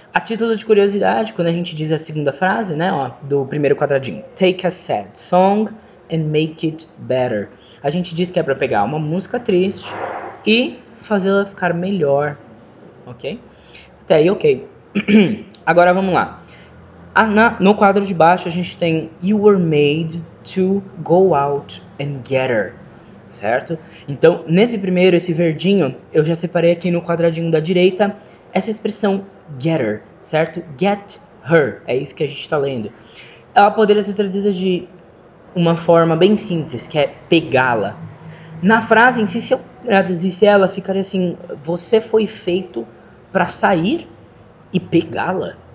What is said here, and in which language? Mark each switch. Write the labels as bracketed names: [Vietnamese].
[Portuguese] A título de curiosidade, quando a gente diz a segunda frase, né, ó, do primeiro quadradinho, [English] take a sad song and make it better. [Portuguese] A gente diz que é pra pegar uma música triste e fazê-la ficar melhor, ok? Até aí, ok. Agora vamos lá. No quadro de baixo a gente tem [English] You were made to go out and get her, [Portuguese] certo? Então, nesse primeiro, esse verdinho, eu já separei aqui no quadradinho da direita essa expressão [English] get her, [Portuguese] certo? [English] Get her, [Portuguese] é isso que a gente está lendo. Ela poderia ser traduzida de uma forma bem simples, que é pegá-la. Na frase em si, se eu traduzisse ela, ficaria assim: você foi feito para sair e pegá-la.